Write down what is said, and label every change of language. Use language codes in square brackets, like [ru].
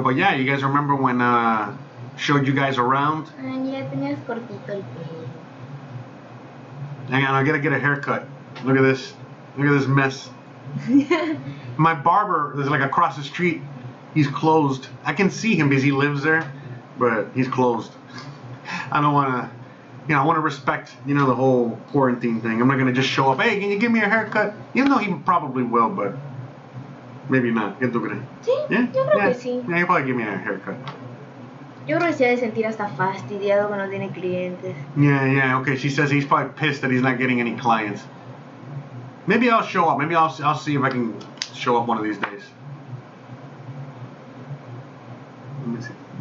[en] But yeah, you guys remember when showed you guys around? [es] Ya tenías cortito el pelo. [en] Hang on, I gotta get a haircut. Look at this. Look at this mess. My barber is like across the street. He's closed. I can see him because he lives there, but he's closed. I don't want to, you know, I want to respect, you know, the whole quarantine thing. I'm not going to just show up, hey, can you give me a haircut? Even though he probably will, but maybe not. [es] ¿Qué tú crees? Sí, [en] yeah? [es] Yo creo que sí. [en] Yeah, he'll probably give me a haircut. [es] Yo creo que se ha de sentir hasta fastidiado cuando tiene clientes. [en] Yeah, okay. She says he's probably pissed that he's not getting any clients. Maybe I'll show up. Maybe I'll see if I can show up one of these days. Let me see.